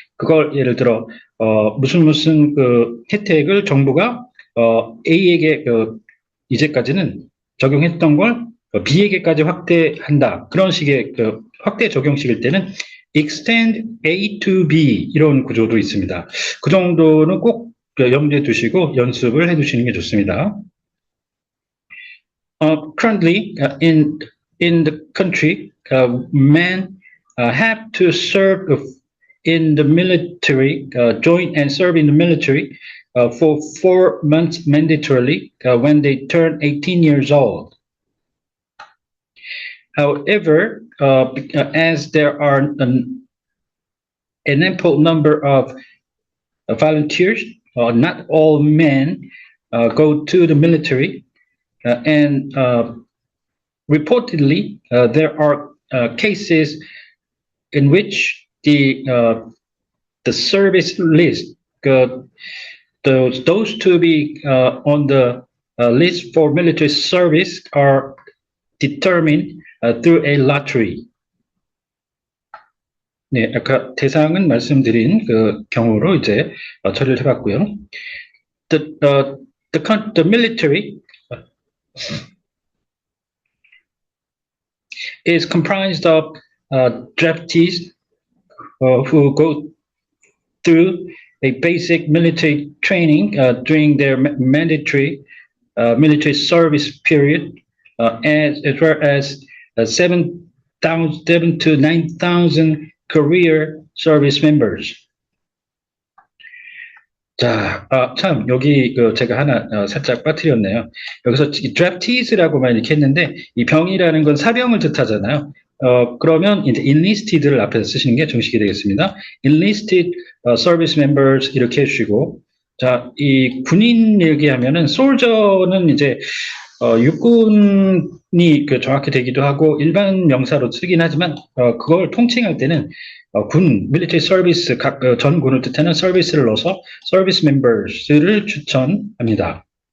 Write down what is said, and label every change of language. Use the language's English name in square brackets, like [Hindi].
[Korean] 그걸 예를 들어 무슨 혜택을 정부가 A에게 이제까지는 적용했던 걸 B에게까지 확대한다. 그런 식의 확대 적용식일 때는 [English] extend A to B [Korean] 이런 구조도 있습니다. 그 정도는 꼭 염두에 두시고 연습을 해두시는 게 좋습니다. [English] Currently, in the country, men have to serve in the military, join and serve in the military for 4 months mandatorily when they turn 18 years old. However, as there are an ample number of volunteers, not all men go to the military, and reportedly there are cases in which the service list, those to be on the list for military service are determined through a lottery. [Korean] 네, 아까 대상은 말씀드린 경우로 이제 처리를 해봤고요. [English] The military is comprised of draftees who go through a basic military training during their mandatory military service period, as well as 7,000 to 9,000 career service members. [Korean] 자, 참, 여기, 제가 하나, 살짝 빠뜨렸네요. 여기서 draftees라고만 이렇게 했는데, 이 병이라는 건 사병을 뜻하잖아요. 그러면 이제 enlisted를 앞에서 쓰시는 게 정식이 되겠습니다. [English] enlisted service members [Korean] 이렇게 해주시고, 자, 이 군인 얘기하면은 soldier는 이제 육군이 정확히 되기도 하고 일반 명사로 쓰긴 하지만 그걸 통칭할 때는 군, military service 전 군을 뜻하는 서비스를 넣어서 service members를 추천합니다.